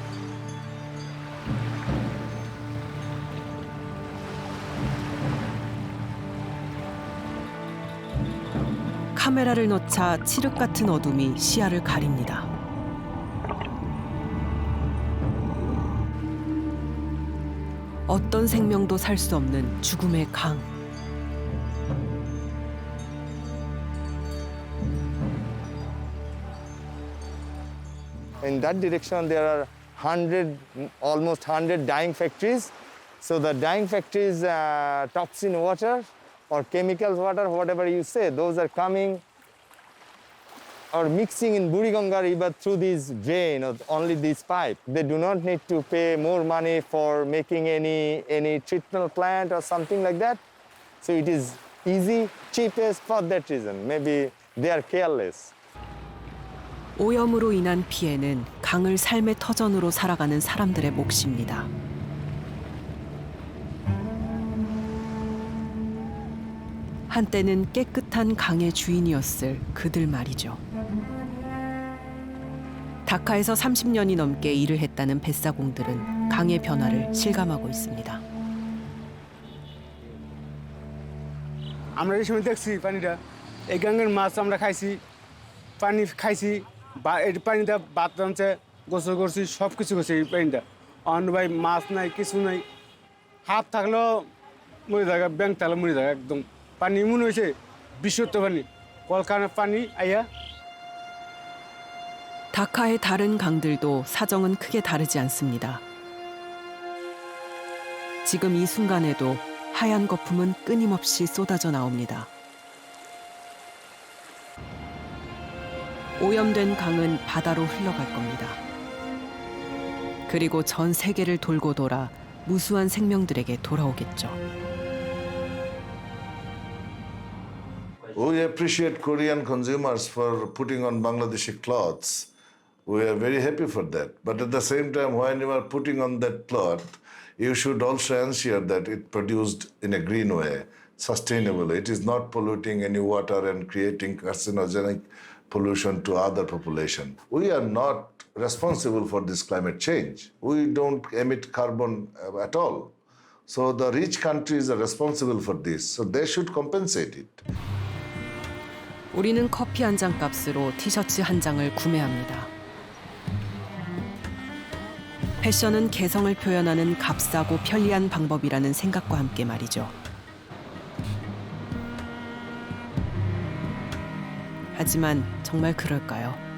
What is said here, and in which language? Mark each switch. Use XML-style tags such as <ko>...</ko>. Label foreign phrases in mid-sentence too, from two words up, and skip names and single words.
<ko>카메라를 넣자 칠흑 같은 어둠이 시야를 가립니다. 어떤 생명도 살 수 없는 죽음의 강.</ko> <en>In that direction, there are almost 100 dyeing factories. So the dyeing factories, toxin water or chemicals water, whatever you say, those are coming or mixing in Buriganga River through this drain or only this pipe. They do not need to pay more money for making any treatment plant or something like that. So it is easy, cheapest for that reason. Maybe they are careless.</en> <ko>오염으로 인한 피해는 강을 삶의 터전으로 살아가는 사람들의 몫입니다. 한때는 깨끗한 강의 주인이었을 그들 말이죠. 다카에서 30년이 넘게 일을 했다는 뱃사공들은 강의 변화를 실감하고 있습니다.</ko> <bn>আমরা এই সময় দেখছি পানিটা এই গাঙ্গের মাছ আমরা খাইছি পানি খাইছি বা এই পানিটা ভাত রাঁধছে গোসল করছি সব কিছু করছি এই পানিটা অন্য ভাই মাছ নাই কিছু নাই হাত থাকলেও মরে থাকে ব্যাংক থাকলে মরে থাকে একদম পানি মনে হয়েছে বিশুদ্ধ পানি কলকারখানার পানি আইয়া</bn> <ko>다카의 다른 강들도 사정은 크게 다르지 않습니다. 지금 이 순간에도 하얀 거품은 끊임없이 쏟아져 나옵니다. 오염된 강은 바다로 흘러갈 겁니다. 그리고 전 세계를 돌고 돌아 무수한 생명들에게 돌아오겠죠.</ko> <en>We appreciate Korean consumers for putting on Bangladeshi clothes. We are very happy for that. But at the same time, when you are putting on that cloth, you should also ensure that it produced in a green way, sustainably. It is not polluting any water and creating carcinogenic pollution to other population. We are not responsible for this climate change. We don't emit carbon at all. So the rich countries are responsible for this. So they should compensate it.</en> <ko>우리는 커피 한 잔 값으로 티셔츠 한 장을 구매합니다. 패션은 개성을 표현하는 값싸고 편리한 방법이라는 생각과 함께 말이죠. 하지만 정말 그럴까요?</ko>